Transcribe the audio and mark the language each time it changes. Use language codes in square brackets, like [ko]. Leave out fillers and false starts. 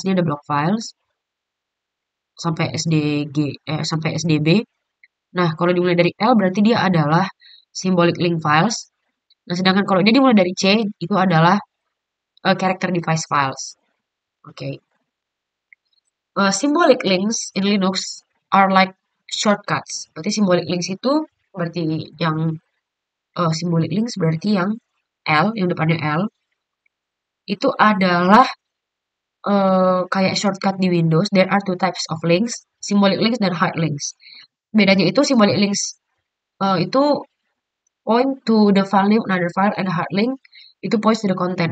[id] Ini ada block files sampai sampai SDB. Nah, kalau dimulai dari L berarti dia adalah symbolic link files. Nah, sedangkan kalau dia dimulai dari C itu adalah character device files. Oke. Okay. [en] Symbolic links in Linux are like shortcuts. [id] Berarti symbolic links itu berarti yang symbolic links berarti yang L, yang depannya L, itu adalah kayak shortcut di Windows. [en] There are two types of links, symbolic links dan hard links. [id] Bedanya itu [en] symbolic links itu point to the file name another file, and hard link itu points to the content.